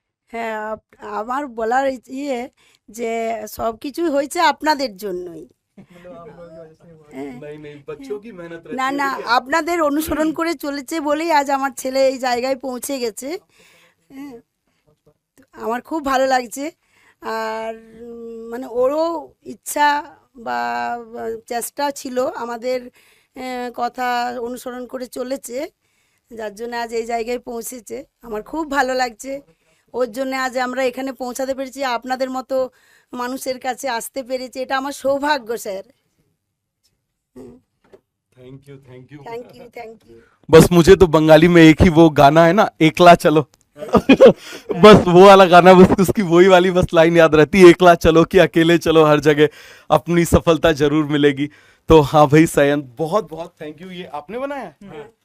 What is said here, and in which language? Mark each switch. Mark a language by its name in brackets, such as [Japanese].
[Bangla] হ্যাঁ, আমার বলার ইয়ে যে সবকিছুই হয়েছে আপনাদের জন্যই। [Hindi] मतलब आप लोगों की वजह से ही हुआ है। [Bangla] হ্যাঁ, [Hindi] नहीं नहीं, बच्चों की मेहनत रहती [Bangla] না [Hindi] है, [Bangla] না, [Hindi] देखिए। [Bangla] আপনাদের অনুসরণ করে চলেছে বলেই আজ আমার ছেলে এই জায়গায় পৌঁছে গেছে। হ্যাঁ, আমার খুব ভালো লাগছে। আর মানে ওরও ইচ্ছা বা চেষ্টা ছিল আমাদের কথা অনুসরণ করে চলেছে, যার জন্য আজ এই জায়গায় পৌঁছেছে। আমার খুব ভালো লাগছে। ওর জন্য আজ আমরা এখানে পৌঁছাতে পেরেছি, আপনাদের মতো মানুষের কাছে আসতে পেরেছি, এটা আমার সৌভাগ্য sir. [English] Thank you thank you. Thank you thank you. [Hindi] बस मुझे तो बंगाली में एक ही वो गाना है ना, एकला चलो। बस वो वाला गाना, बस उसकी वही वाली बस लाइन याद रहती है, एकला चलो कि अकेले चलो, हर जगह अपनी सफलता जरूर मिलेगी। तो हाँ भाई सयन, बहुत बहुत थैंक यू। ये आपने बनाया है?